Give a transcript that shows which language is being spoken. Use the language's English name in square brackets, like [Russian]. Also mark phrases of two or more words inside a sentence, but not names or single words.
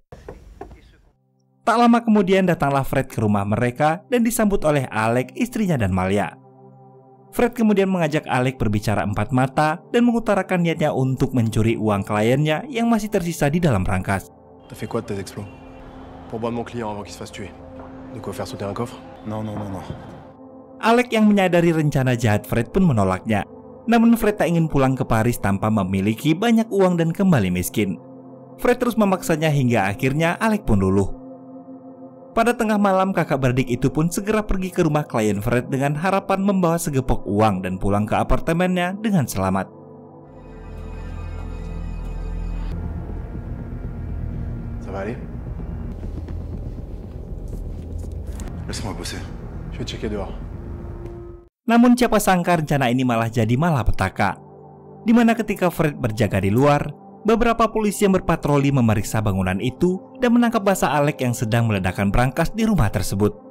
[Indonesian] Tak lama kemudian datanglah Fred ke rumah mereka dan disambut oleh Alec, istrinya dan Malia. Fred kemudian mengajak Alec berbicara empat mata dan mengutarakan niatnya untuk mencuri uang kliennya yang masih tersisa di dalam berangkas. [French] T'as fait quoi de tes exploits? Pour boire mon client avant qu'il se fasse tuer. De quoi faire sauter un coffre? Non, non, non, non. [Indonesian] Alec yang menyadari rencana jahat Fred pun menolaknya. Namun Fred tak ingin pulang ke Paris tanpa memiliki banyak uang dan kembali miskin. Fred terus memaksanya hingga akhirnya Alec pun luluh. Pada tengah malam, kakak beradik itu pun segera pergi ke rumah klien Fred dengan harapan membawa segepok uang dan pulang ke apartemennya dengan selamat. [French] Ça va aller? Laisse-moi bosser. Je vais checker dehors. [Indonesian] Namun siapa sangka rencana ini malah jadi malapetaka. Di mana ketika Fred berjaga di luar, beberapa polisi yang berpatroli memeriksa bangunan itu dan menangkap basah Alec yang sedang meledakkan berangkas di rumah tersebut.